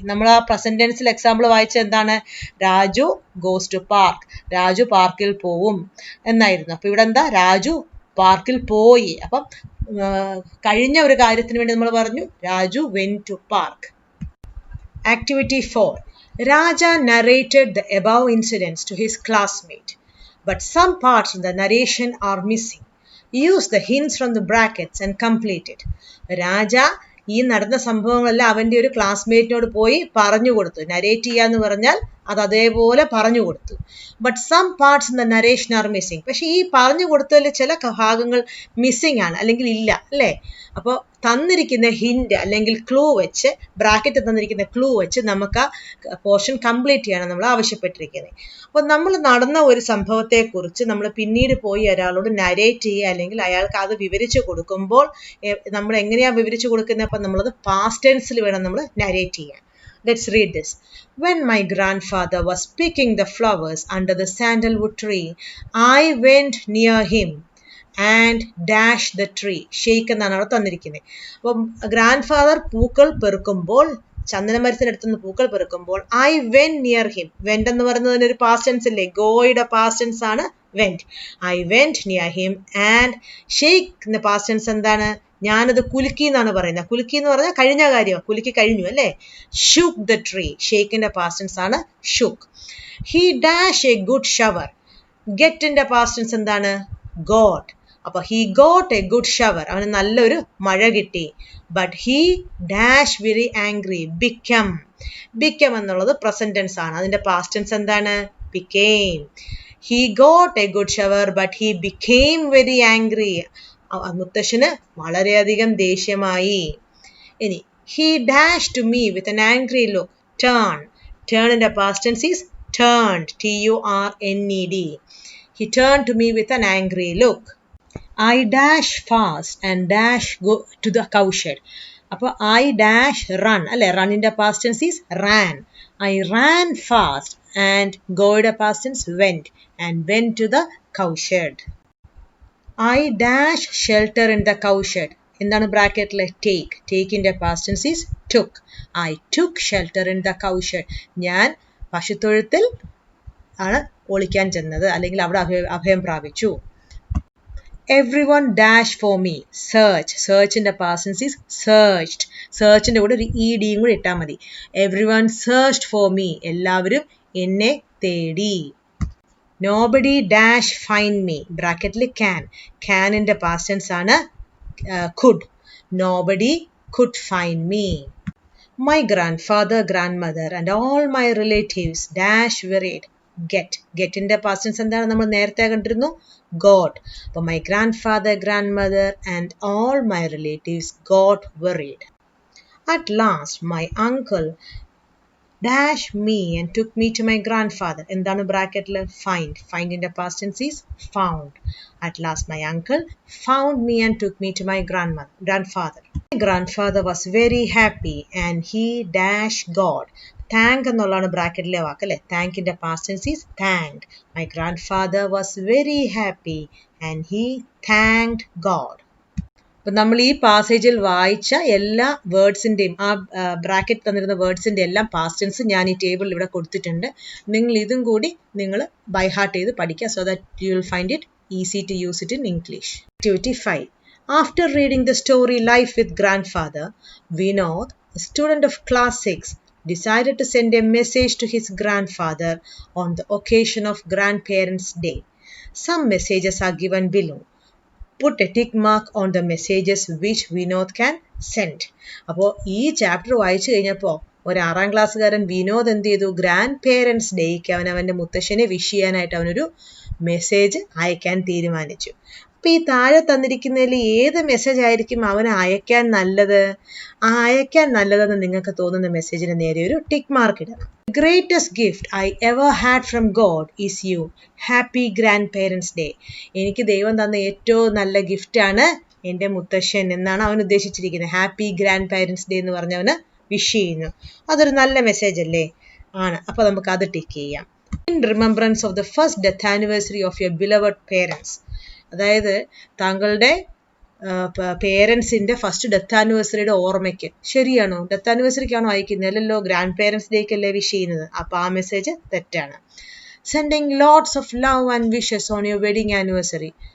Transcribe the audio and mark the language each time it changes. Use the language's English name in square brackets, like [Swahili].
[Malayalam] നമ്മൾ ആ present ടെൻസിൽ example വായിച്ച എന്താണ്? [English] Raju goes to park. [Malayalam] Raju പാർക്കിൽ പോവും എന്നായിരുന്നു. അപ്പൊ ഇവിടെ എന്താ? രാജു പാർക്കിൽ പോയി. അപ്പം കഴിഞ്ഞ ഒരു കാര്യത്തിന് വേണ്ടി നമ്മൾ പറഞ്ഞു [English] Raju went to park. Activity 4. Raja narrated the above incidents to his classmate, but some parts of the narration are missing. Use the hints from the brackets and complete it. [Malayalam] രാജ ഈ നടന്ന സംഭവങ്ങളെല്ലാം അവൻ്റെ ഒരു ക്ലാസ്മേറ്റിനോട് പോയി പറഞ്ഞു കൊടുത്തു. നരേറ്റ് ചെയ്യാന്ന് പറഞ്ഞാൽ അത് അതേപോലെ പറഞ്ഞു കൊടുത്തു. [English] But some parts in the narration are missing. [Malayalam] പക്ഷെ ഈ പറഞ്ഞു കൊടുത്തതിൽ ചില ഭാഗങ്ങൾ മിസ്സിങ് ആണ് അല്ലെങ്കിൽ ഇല്ല അല്ലേ. അപ്പോൾ തന്നിരിക്കുന്ന ഹിന്റ് അല്ലെങ്കിൽ ക്ലൂ വെച്ച് ബ്രാക്കറ്റ് തന്നിരിക്കുന്ന ക്ലൂ വെച്ച് നമുക്ക് ആ പോർഷൻ കംപ്ലീറ്റ് ചെയ്യണം നമ്മൾ ആവശ്യപ്പെട്ടിരിക്കുന്നത്. അപ്പോൾ നമ്മൾ നടന്ന ഒരു സംഭവത്തെക്കുറിച്ച് നമ്മൾ പിന്നീട് പോയി ഒരാളോട് നരേറ്റ് ചെയ്യുക അല്ലെങ്കിൽ അയാൾക്ക് അത് വിവരിച്ചു കൊടുക്കുമ്പോൾ നമ്മൾ എങ്ങനെയാണ് വിവരിച്ചു കൊടുക്കുന്നത്? അപ്പം നമ്മളത് പാസ്റ്റ് ടെൻസിൽ വേണം നമ്മൾ നരേറ്റ് ചെയ്യാൻ. [English] Let's read this. When my grandfather was picking the flowers under the sandalwood tree, I went near him and dash the tree. [Malayalam] Shake എന്നാണ് അവിടെ തന്നിരിക്കുന്നത്. അപ്പം ഗ്രാൻഡ് ഫാദർ പൂക്കൾ പെറുക്കുമ്പോൾ, ചന്ദനമരത്തിനടുത്തുനിന്ന് പൂക്കൾ പെറുക്കുമ്പോൾ, [English] I went near him. [Malayalam] Went എന്ന് പറയുന്നതിന് ഒരു പാസ്റ്റ് ടെൻസ് അല്ലേ. ഗോയുടെ പാസ്റ്റ് ടെൻസ് ആണ് went. [English] I went near him and shake past tense [Malayalam] എന്താണ്? ഞാനത് കുലുക്കി എന്നാണ് പറയുന്നത്. കുലുക്കി എന്ന് പറഞ്ഞാൽ കഴിഞ്ഞ കാര്യം, കുലുക്കി കഴിഞ്ഞു അല്ലേ. [English] Shook the tree. ഷെയ്ക്കിന്റെ past tense ആണ് shook. He dash a good shower. ഗെറ്റിന്റെ past tense എന്താണ്? Got. അപ്പൊ he got a good shower. [Malayalam] അവന് നല്ലൊരു മഴ കിട്ടി. [English] But he dash very angry. Become. [Malayalam] Become എന്നുള്ളത് പ്രസന്റ് ടെൻസ് ആണ്. അതിന്റെ പാസ്റ്റ് ടെൻസ് എന്താണ്? Became. [English] He got a good shower but he became very angry. [Malayalam] മുത്തശ്ശന് വളരെയധികം ദേഷ്യമായി. ഇനി [English] He dash to me with an angry look. Turn. ടേണിന്റെ past tense is turned. Turned. He turned to me with an angry look. I dash fast and dash go to the cowshed. അപ്പോൾ I dash run അല്ലെ. റണ്ണിന്റെ past tense is ran. I ran fast and goയുടെ past tense went and went to the cowshed. I dash shelter in the cowshed. [Malayalam] എന്താണ് ബ്രാക്കറ്റിൽ? Take. [English] ടേക്കിന്റെ past tense is took. I took shelter in the cowshed. [Malayalam] ഞാൻ പശുത്തൊഴുത്തിൽ ആണ് ഒളിക്കാൻ ചെന്നത് അല്ലെങ്കിൽ അവിടെ അഭയം പ്രാപിച്ചു. [English] Everyone dash for me. Search. സെർച്ചിന്റെ past tense is searched. [Malayalam] സെർച്ചിന്റെ കൂടെ ഒരു യും കൂടി ഇട്ടാൽ മതി. [English] Everyone searched for me. [Malayalam] എല്ലാവരും എന്നെ തേടി. [English] Nobody dash find me. ബ്രാക്കറ്റിൽ can. Canന്റെ past tense ആണ് could. Nobody could find me. My grandfather, grandmother and all my relatives dash worried. [Malayalam] Getന്റെ past tense എന്താണ് നമ്മൾ നേരത്തെ കണ്ടിരുന്നു? [English] got. അപ്പോൾ my grandfather, grandmother and all my relatives got worried. At last my uncle dash me and took me to my grandfather. [Malayalam] എന്താണ് ബ്രാക്കറ്റിൽ? [English] ഫൈൻഡിന്റെ past tense is found. At last my uncle found me and took me to my grandfather. My grandfather was very happy and he dash God. [Malayalam] Thank എന്നുള്ളതാണ് ബ്രാക്കറ്റിലെ വാക്ക് അല്ലേ? [English] താങ്കിന്റെ past tense is thanked. My grandfather was very happy and he thanked God. [Malayalam] അപ്പം നമ്മൾ ഈ പാസേജിൽ വായിച്ച എല്ലാ വേർഡ്സിൻ്റെയും ആ bracket തന്നിരുന്ന വേർഡ്സിൻ്റെ എല്ലാം past tense ഞാൻ ഈ ടേബിളിൽ ഇവിടെ കൊടുത്തിട്ടുണ്ട്. നിങ്ങൾ ഇതും കൂടി നിങ്ങൾ ബൈ ഹാർട്ട് ചെയ്ത് പഠിക്കുക. [English] So that you will find it easy to use it in English. Activity 5. After reading the story Life with Grandfather, Vinod, a student of class 6, decided to send a message to his grandfather on the occasion of Grandparents' Day. Some messages are given below. Put a tick mark on the messages which Vinod can send. [Malayalam] അപ്പോൾ ഈ chapter വായിച്ചു കഴിഞ്ഞപ്പോൾ ഒരു 6ാം ക്ലാസ്സുകാരൻ വിനോദ് എന്ത് ചെയ്തു? Grand parents ഡേയ്ക്ക് അവൻ്റെ മുത്തശ്ശനെ വിഷ് ചെയ്യാനായിട്ട് അവനൊരു മെസ്സേജ് അയക്കാൻ തീരുമാനിച്ചു. അപ്പോൾ ഈ താഴെ തന്നിരിക്കുന്നതിൽ ഏത് മെസ്സേജ് ആയിരിക്കും അവന് അയക്കാൻ നല്ലത്? ആ അയക്കാൻ നല്ലതെന്ന് നിങ്ങൾക്ക് തോന്നുന്ന മെസ്സേജിന് നേരെ ഒരു ടിക്ക് മാർക്ക് ഇടണം. [English] The greatest gift I ever had from God is you. Happy Grandparents' Day. [Malayalam] എനിക്ക് ദൈവം തന്ന ഏറ്റവും നല്ല ഗിഫ്റ്റാണ് എൻ്റെ മുത്തശ്ശൻ എന്നാണ് അവൻ ഉദ്ദേശിച്ചിരിക്കുന്നത്. ഹാപ്പി ഗ്രാൻഡ് പേരൻസ് ഡേ എന്ന് പറഞ്ഞവന് വിഷ് ചെയ്യുന്നു. അതൊരു നല്ല മെസ്സേജ് അല്ലേ? ആണ്. അപ്പോൾ നമുക്ക് അത് ടിക്ക് ചെയ്യാം. [English] In remembrance of the first death anniversary of your beloved parents. [Malayalam] അതായത് താങ്കളുടെ പേരൻസിൻ്റെ ഫസ്റ്റ് ഡെത്ത് ആനിവേഴ്സറിയുടെ ഓർമ്മയ്ക്ക്. ശരിയാണോ? ഡെത്ത് ആനിവേഴ്സറിക്കാണോ അയക്കുന്നത്? അല്ലല്ലോ, ഗ്രാൻഡ് പേരൻസ് ഡേക്കല്ലേ വിഷ് ചെയ്യുന്നത്. അപ്പോൾ ആ മെസ്സേജ് തെറ്റാണ്. [English] Sending lots of love and wishes on your wedding anniversary.